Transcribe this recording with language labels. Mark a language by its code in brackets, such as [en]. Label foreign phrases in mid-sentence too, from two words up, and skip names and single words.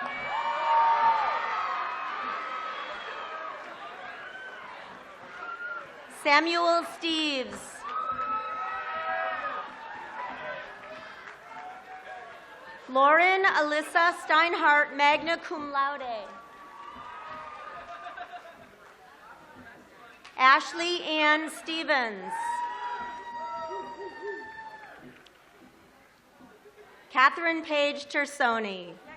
[en] Samuel Steves. Lauren Alyssa Steinhardt, [la] magna cum laude. [en] Ashley Ann Stevens. Catherine Page Tersoni.